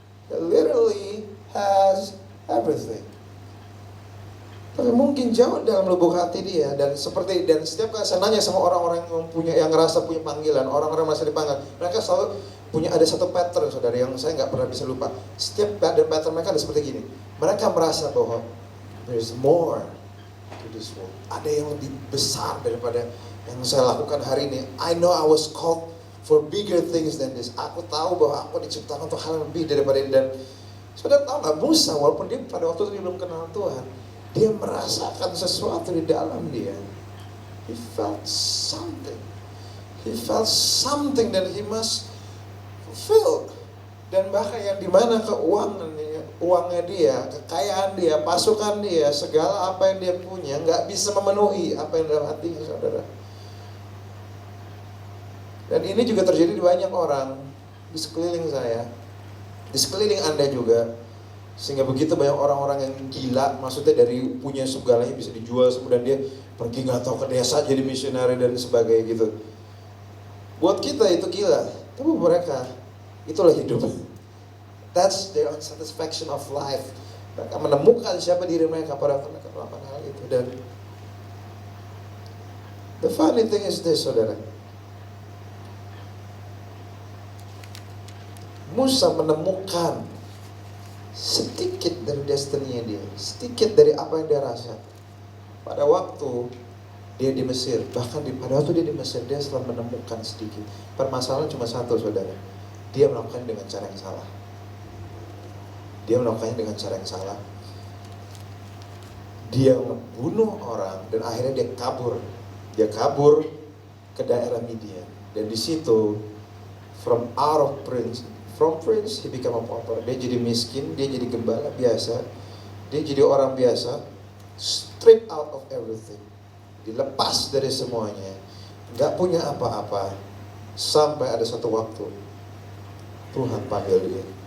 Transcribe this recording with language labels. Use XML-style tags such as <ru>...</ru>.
<en>He literally has everything.</en> <id>Tapi mungkin jauh dalam lubuk hati dia, dan setiap kali saya nanya sama orang-orang yang ngerasa punya panggilan, orang-orang merasa dipanggil, mereka selalu punya ada satu pattern saudara yang saya nggak pernah bisa lupa. Setiap pattern mereka ada seperti gini. Mereka merasa bahwa</id> <en>there's more to this world.</en> <id>Ada yang lebih besar daripada yang saya lakukan hari ini.</id> <en>I know I was called for bigger things than this.</en> <id>Aku tahu bahwa aku diciptakan untuk hal yang lebih daripada ini. Dan saudara tahu nggak, Musa walaupun dia pada waktu itu belum kenal Tuhan, dia merasakan sesuatu di dalam dia.</id> <en>He felt something. He felt something that he must fulfill.</en> <id>Dan bahkan yang dimana uangnya dia, kekayaan dia, pasukan dia, segala apa yang dia punya nggak bisa memenuhi apa yang dalam hatinya saudara. Dan ini juga terjadi di banyak orang di sekeliling saya, di sekeliling Anda juga. Sehingga begitu banyak orang-orang yang gila, maksudnya dari punya segalanya bisa dijual, kemudian dia pergi nggak tahu ke desa jadi misionari dan sebagainya gitu. Buat kita itu gila, tapi mereka itulah hidup.</id> <en>That's their satisfaction of life.</en> <id>Mereka menemukan siapa diri mereka pada waktu mereka melakukan hal itu. Dan</id> <en>the funny thing is this</en> <id>saudara, Musa menemukan sedikit dari destiny-nya dia, sedikit dari apa yang dia rasa pada waktu dia di Mesir. Bahkan pada waktu dia di Mesir, dia setelah menemukan sedikit. Permasalahan cuma satu saudara, dia melakukannya dengan cara yang salah. Dia melakukannya dengan cara yang salah. Dia membunuh orang dan akhirnya dia kabur. Dia kabur ke daerah Midian. Dan di situ</id> <en>from prince he became a pauper.</en> <id>Dia jadi miskin, dia jadi gembala biasa, dia jadi orang biasa,</id> <en>stripped out of everything,</en> <id>dilepas dari semuanya, nggak punya apa-apa, sampai ada satu waktu Tuhan panggil dia.</id>